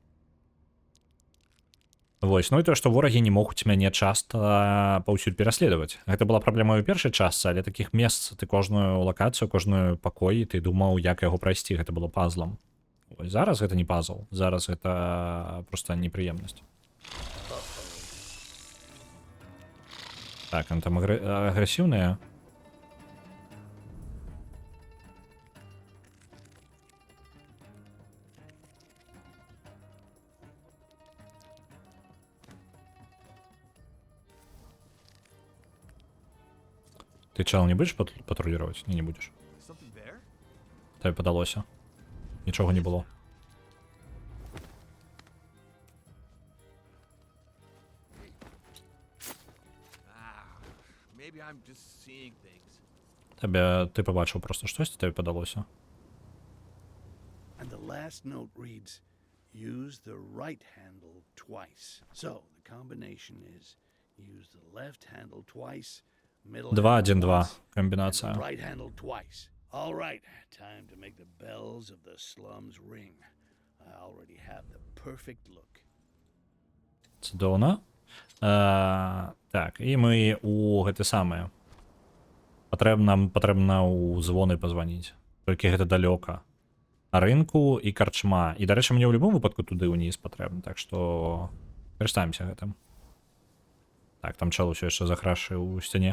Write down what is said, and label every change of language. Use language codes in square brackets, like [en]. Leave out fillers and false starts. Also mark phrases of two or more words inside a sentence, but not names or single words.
[be] Вось, ну і тое, што ворагі не могуць мяне часта паўсюль пераследаваць. Гэта была праблема ў першай частцы, але такіх месц, ты кожную лакацыю, кожную пакой, ты думаў, як яго прайсці, гэта было пазлам. Ось, зараз гэта не пазл, зараз гэта просто непрыемнасць. Так, он там агрэсіўная. [ru] Ты чел не будешь патрулировать? Не будешь. [uk] Тебе подалося. Нічого не було. Ти побачив просто щось, тобі подалося. [en] And the last note reads, use the right handle twice. So the combination is use the left handle twice, middle 2-1-2 and комбінація. the right handle twice. All right, time to make the bells of the slums ring. I already have the perfect look. [be] Це Дона. Так, і ми у гэты самае. Нам патрэбна ў звоны пазваніць. Толькі гэта далёка. А рынку і карчма. І, дарэчы, мне ў любым выпадку туды ўніз патрэбна, так што карыстаемся гэтым. Так, там чел усё яшчэ захрашы ў сцяне.